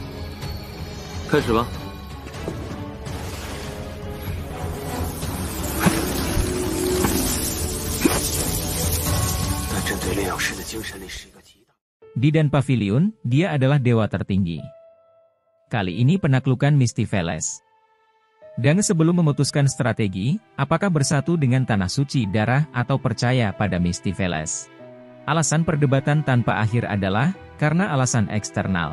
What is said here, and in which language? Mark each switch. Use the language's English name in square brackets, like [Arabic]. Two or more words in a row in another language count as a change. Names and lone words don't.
[Chinese] 开始吧。但这对炼药师的精神力是一个极大。 [Indonesian] Di Dan Pavilion, dia adalah dewa tertinggi. Kali ini penaklukan Mistiveles. Dan sebelum memutuskan strategi, apakah bersatu dengan Tanah Suci Darah atau percaya pada Mistiveles? Alasan perdebatan tanpa akhir adalah karena alasan eksternal.